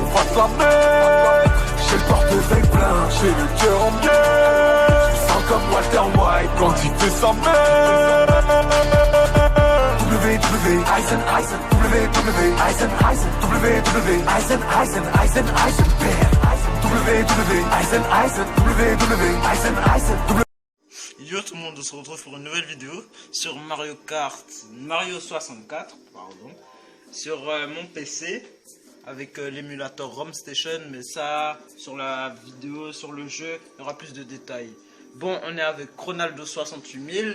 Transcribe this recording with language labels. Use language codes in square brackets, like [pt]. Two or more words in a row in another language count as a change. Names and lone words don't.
[fr] la mettre. J'ai le portefeuille plein, j'ai le cœur en biais. Je sens comme Walter White quand il fait sa mère. Eisen, Eisen, Eisen, Eisen, Eisen, Eisen, Eisen, Eisenberg. Eisen, Eisen, Eisen. Yo tout le monde, on se retrouve pour une nouvelle vidéo sur Mario 64, pardon, sur mon PC avec l'émulateur ROM Station, mais ça, sur la vidéo, sur le jeu, il y aura plus de détails. Bon, on est avec Ronaldo 68000.